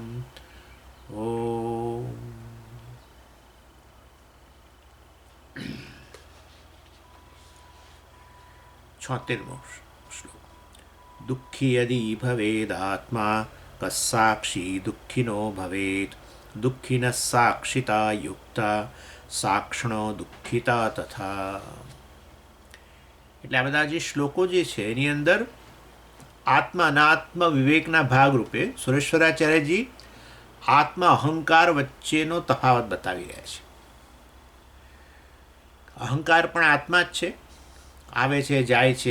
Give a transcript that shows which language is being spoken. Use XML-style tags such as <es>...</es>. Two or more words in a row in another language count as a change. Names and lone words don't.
<sa>ॐ 76 श्लोक। दुःखी यदि भवेदात्मा कस्साक्षी दुःखिनो भवेत् दुःखिनः साक्षिता युक्ता साक्षणो दुःखिता तथा।</sa> <gu>એટલે આ બધા જે શ્લોકો જે છે એની અંદર આત્મા અનાત્મ વિવેકના ભાગરૂપે સુરેશ્વરાચાર્યજી આત્મ અહંકાર વચ્ચેનો તફાવત બતાવી રહ્યા છે. અહંકાર પણ આત્મા જ છે, આવે છે જાય છે.</gu>